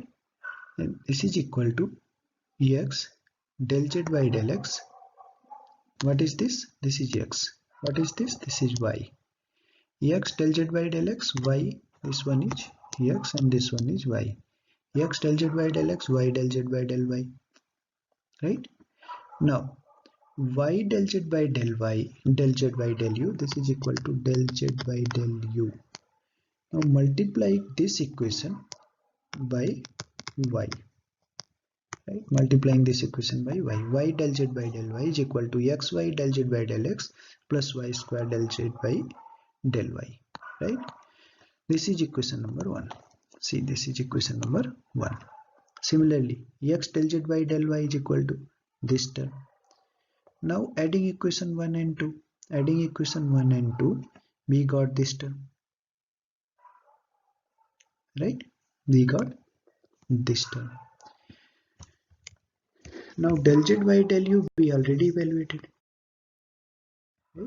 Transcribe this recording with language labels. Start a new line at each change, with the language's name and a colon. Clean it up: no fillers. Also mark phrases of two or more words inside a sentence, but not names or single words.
English: And this is equal to x del z by del x. What is this? This is x. What is this? This is y. X del z by del x, y, this one is x and this one is y. X del z by del x, y del z by del y, right? Now y del z by del y, del z by del u, this is equal to del z by del u. Now multiply this equation by y, right? Multiplying this equation by y. Y del z by del y is equal to xy del z by del x plus y square del z by del y, right? This is equation number 1. See, this is equation number 1. Similarly, x del z by del y is equal to this term. Now adding equation 1 and 2. Adding equation 1 and 2, we got this term, right? We got this term. Now del z by del u we already evaluated, right?